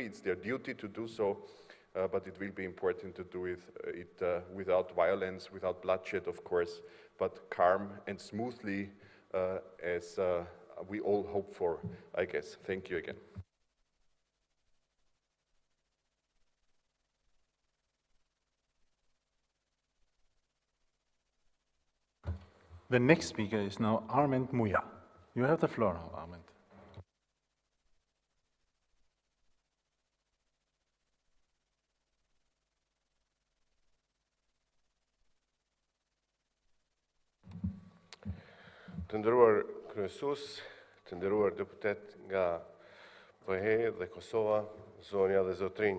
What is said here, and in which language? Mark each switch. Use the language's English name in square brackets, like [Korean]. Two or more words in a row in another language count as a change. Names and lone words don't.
[English] It's their duty to do so, but it will be important to do it without violence, without bloodshed, of course, but calm and smoothly as we all hope for, I guess. Thank you again. The next speaker is now Armand Muya. You have the floor now, Armand. [Albanian] Të nderuar kryesues, të nderuar deputet nga PH dhe Kosova, zonja dhe zotrinj.